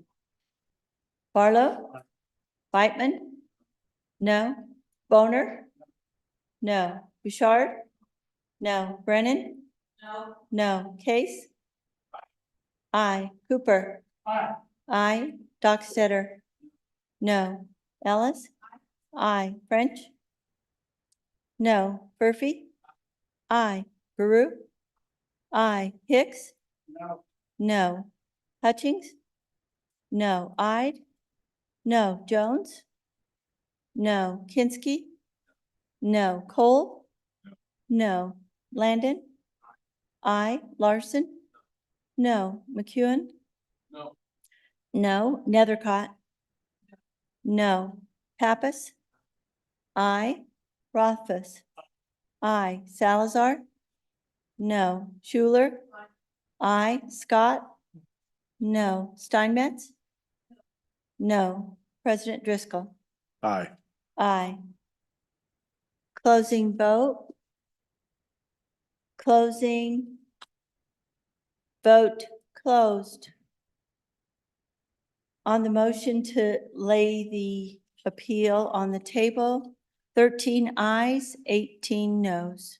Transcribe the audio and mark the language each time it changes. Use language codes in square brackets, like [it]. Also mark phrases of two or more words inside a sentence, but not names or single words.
[en] Barlow. Whitman. No. Boner. No. Bouchard. No. Brennan. No. No. Case. Aye. Cooper. Aye. Dockstetter. No. Ellis. Aye. French. No. Murphy. Aye. Baru. Aye. Hicks. No. No. Hutchings. No. Ide. No. Jones. No. Kinsky. No. Cole. No. Landon. Aye. Larson. No. McEwen. No. No. Nethercott. No. Pappas. Aye. Rothfuss. Aye. Salazar. No. Schuler. Aye. Scott. No. Steinmetz. No. President Driscoll. Aye. Aye. Closing vote. Closing. Vote closed. On the motion to lay the appeal on the table, 13 ayes, 18 noes.